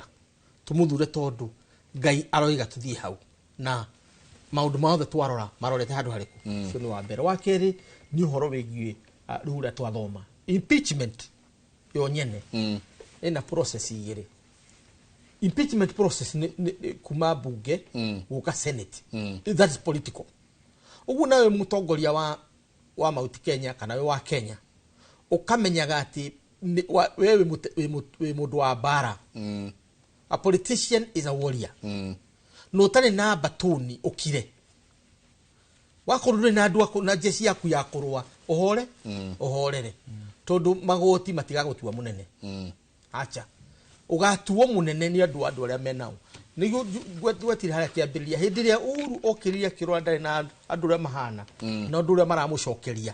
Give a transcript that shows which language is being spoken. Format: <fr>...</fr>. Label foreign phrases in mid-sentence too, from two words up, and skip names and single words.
<ki>Tũmũthure tondũ Ngai aroiga tũthiĩ hau na maũndũ mothe twarora marorete handũ harĩkũ. Ũcio nĩ wa mbere. Wa kerĩ nĩ ũhoro wĩgiĩ rĩu ũrĩa twathoma impeachment yo nyene ĩna process igĩrĩ.</ki> <en>Impeachment process</en> <ki>nĩ kuma bunge gũka senate.</ki> <en>That is political.</en> <ki>Ũguo nawe mũtongoria wa Mount Kenya kana we wa Kenya ũkamenyaga atĩ wewe wĩ mũndũ wa bara.</ki> <en>A politician is a warrior.</en> <ki>No ũtarĩ na batoni ũkire. Wakorwo ndũrĩ na andũ na jeshi yaku ya kũrũa ũhorere. Tondũ magoti matigagũtua mũnene. Acha. Ũgatuo mũnene nĩ andũ arĩa menao. Nĩguo gwetire harĩa kĩambĩrĩria hĩndĩ ĩrĩa Uhuru okĩrire kĩrora ndarĩ na andũ arĩa mahana na andũ arĩa maramũcokeria.</ki>